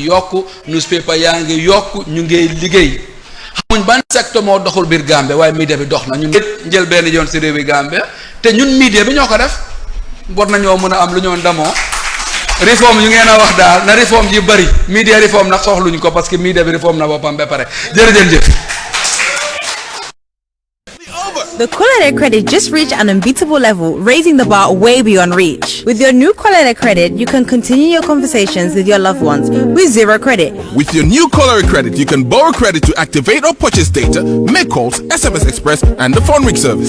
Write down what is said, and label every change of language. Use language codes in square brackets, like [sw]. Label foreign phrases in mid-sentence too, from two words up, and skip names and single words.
[wo] yokku newspaper yaa ngi yokku ñu ngi liggéey xamuñ ban secteur moo doxul biir Gambia waaye media bi dox na ñun njël benn yoon si réewi Gambia te ñun media bi ñoo ko def war nañoo mën a am lu ñoo ndamoo réforme yu ngeen a wax daal na réforme yi bëri media réforme nag soxluñ ko parce que media bi réforme na boppam ba pare jërëjëf. [en] The Quality Credit just reached an unbeatable level, raising the bar way beyond reach. With your new Quality Credit, you can continue your conversations with your loved ones with zero credit. With your new Quality Credit, you can borrow credit to activate or purchase data, make calls, SMS Express, and the phone ring service.